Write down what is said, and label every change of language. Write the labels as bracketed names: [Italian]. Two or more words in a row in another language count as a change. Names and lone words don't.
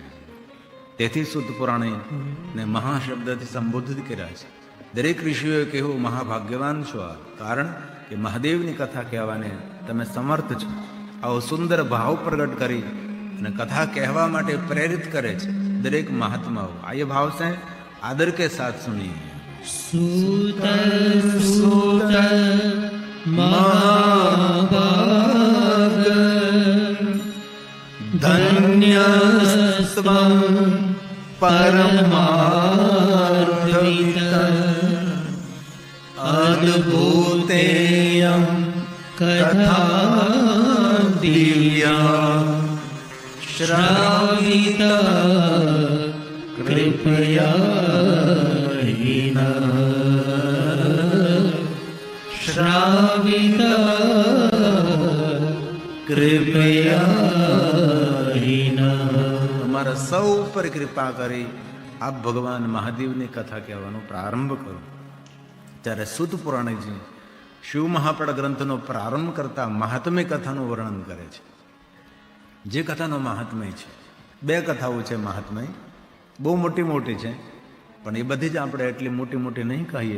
[Gujarati] તેથી સુત પુરાણે મહાશબ્દથી સંબોધિત કર્યા છે. દરેક ઋષિઓએ કહેવું મહાભાગ્યવાન છો, કારણ કે મહાદેવની કથા કહેવાને તમે સમર્થ છો. આવો સુંદર ભાવ પ્રગટ કરી અને કથા કહેવા માટે પ્રેરિત કરે છે દરેક મહાત્માઓ. આ એ ભાવ છે, [Hindi] आदर के साथ सुनिए. [Sanskrit] सूत सूत महाभाग धन्यस्त्वं परमार्थित अद्भुतेयं कथा दिव्या श्रावित कृपया श्रावित कृपया. [Gujarati] તમારા સૌ ઉપર કૃપા કરી આપ ભગવાન મહાદેવની કથા કહેવાનો પ્રારંભ કરો. ત્યારે સુત પુરાણજી શિવ મહાપડ ગ્રંથનો પ્રારંભ કરતા મહાત્મ્ય કથાનું વર્ણન કરે છે. જે કથાનો મહાત્મ્ય છે, બે કથાઓ છે મહાત્મ્ય, બહુ મોટી મોટી છે, પણ એ બધી જ આપણે એટલી મોટી મોટી નહીં કહીએ.